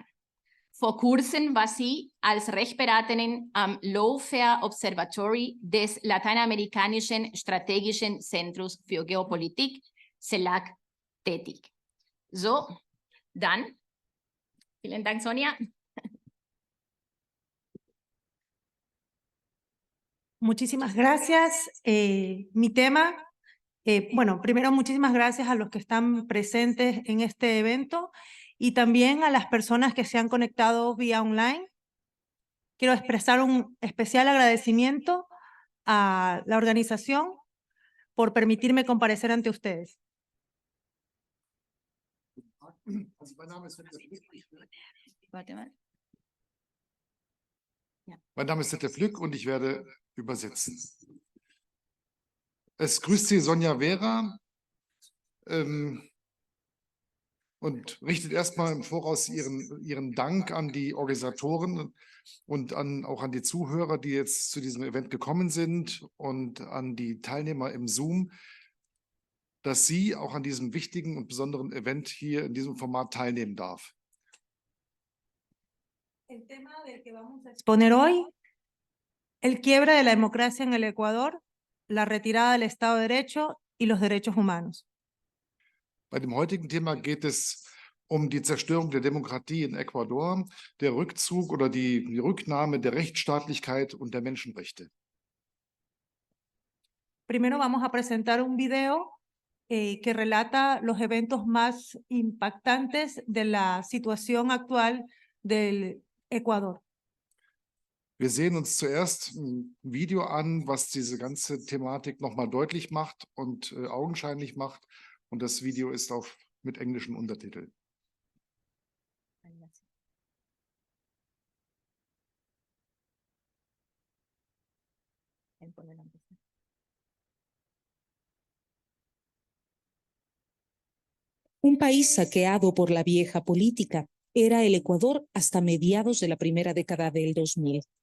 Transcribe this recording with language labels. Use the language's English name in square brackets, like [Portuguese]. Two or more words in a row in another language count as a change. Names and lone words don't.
[German] Vor kurzem war sie als Rechtsberaterin am Lawfare Observatory des Lateinamerikanischen Strategischen Zentrums für Geopolitik, CELAC, tätig. So, dann, vielen Dank, Sonia. [Spanish] Muchísimas gracias. Mi tema, bueno, primero muchísimas gracias a los que están presentes en este evento y también a las personas que se han conectado vía online. Quiero expresar un especial agradecimiento a la organización por permitirme comparecer ante ustedes. [German] Mein Name ist Detlef Lück und ich werde übersetzen. Es grüßt Sie Sonia Vera und richtet erstmal im Voraus ihren Dank an die Organisatoren und auch an die Zuhörer, die jetzt zu diesem Event gekommen sind und an die Teilnehmer im Zoom, dass sie auch an diesem wichtigen und besonderen Event hier in diesem Format teilnehmen darf. [Spanish] El tema del que vamos a exponer hoy, el quiebre de la democracia en el Ecuador, la retirada del Estado de Derecho y los derechos humanos. [German] Bei dem heutigen Thema geht es um die Zerstörung der Demokratie in Ecuador, der Rückzug oder die Rücknahme der Rechtsstaatlichkeit und der Menschenrechte. [Spanish] Primero vamos a presentar un video que relata los eventos más impactantes de la situación actual del Ecuador. [German] Wir sehen uns zuerst ein Video an, was diese ganze Thematik nochmal deutlich macht und augenscheinlich macht. Und das Video ist auch mit englischen Untertiteln. [Spanish] Un país saqueado por la vieja política era el Ecuador hasta mediados de la primera década del 2000.